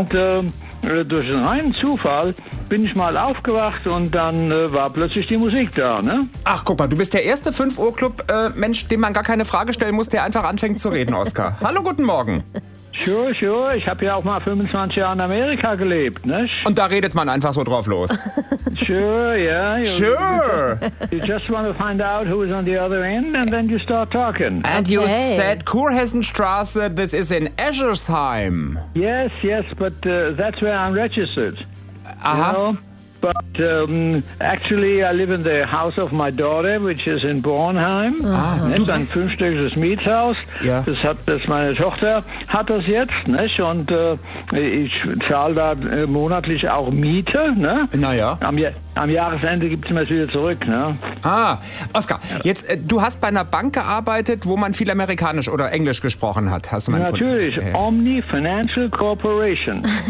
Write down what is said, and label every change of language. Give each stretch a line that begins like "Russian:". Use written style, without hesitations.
German: Und durch einen reinen Zufall bin ich mal aufgewacht und dann war plötzlich die Musik da, ne? Ach, guck mal, du bist der erste 5-Uhr-Club-Mensch, dem man gar keine Frage stellen muss, der einfach anfängt zu reden, Oskar. Hallo, guten Morgen. Sure, ich habe ja auch mal 25 Jahre in Amerika gelebt, ne? Und da redet man einfach so drauf los.
English: Sure. You just want to find out who is on the other end and then you start talking. And you said Kurhessenstraße, this is in Eschersheim. Yes, but that's where I'm registered. Aha. You know? But actually I live in the house of my daughter, which is in Bornheim. Ah,
German: ist ein fünfstöckiges Mietshaus. Ja. Das meine Tochter hat das jetzt, nicht? Und ich zahle da monatlich auch Miete, ne? Naja. Am Jahresende gibt es mir das wieder zurück, ne? Ah, Oskar, jetzt du hast bei einer Bank gearbeitet, wo man viel Amerikanisch oder Englisch gesprochen hat. Hast du meinen Natürlich, Kunden?
English: Omni Financial Corporation.